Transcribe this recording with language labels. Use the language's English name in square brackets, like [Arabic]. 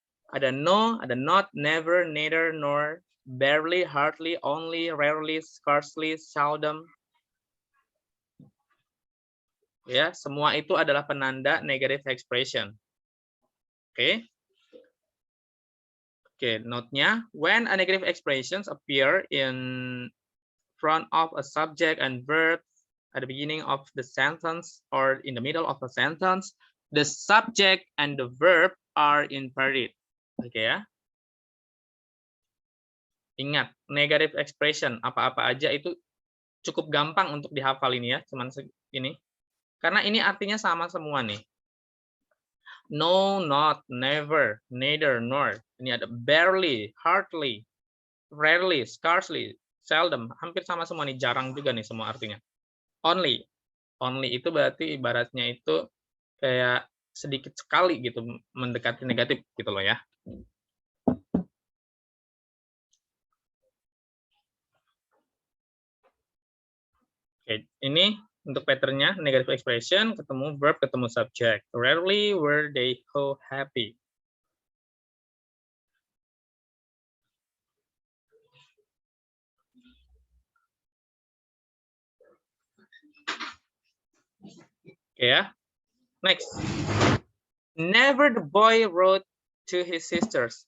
[English] Ada no, ada not, never, neither, nor, barely, hardly, only, rarely, scarcely, seldom. [Indonesian] Ya, semua itu adalah penanda negative expression. Oke. [English] Oke, note-nya, when a negative expressions appear in front of a subject and verb at the beginning of the sentence or in the middle of a sentence, the subject and the verb are inverted. [Indonesian] Oke ya. Ingat, negative expression apa-apa aja itu cukup gampang untuk dihafal ini ya, cuman ini. Karena ini artinya sama semua nih. [English] No, not, never, neither, nor. [Indonesian] Ini ada [English] barely, hardly, rarely, scarcely, seldom. [Indonesian] Hampir sama semua nih, jarang juga nih semua artinya. Only. Only itu berarti ibaratnya itu kayak sedikit sekali gitu mendekati negatif gitu loh ya. Oke, ini untuk patternnya negative expression ketemu verb ketemu subject. [English] Rarely were they so happy. [Indonesian] Oke ya. [English] Next. Never the boy wrote to his sisters.